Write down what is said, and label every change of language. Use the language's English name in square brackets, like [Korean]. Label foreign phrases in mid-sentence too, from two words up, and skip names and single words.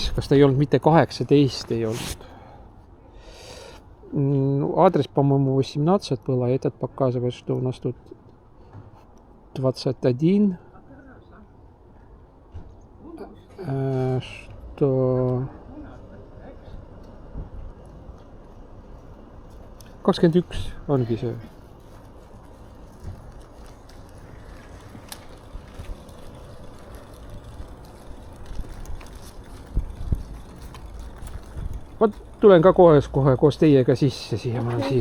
[Estonian] Kas ta ei olnud mitte 18 ei olnud? [Russian] Адрес, по-моему, 18 было. Этот показывает, что у нас тут 21. [Estonian] Что 21 ongi see. Ma tulen ka kohe koos teiega sisse siia, ma olen siia.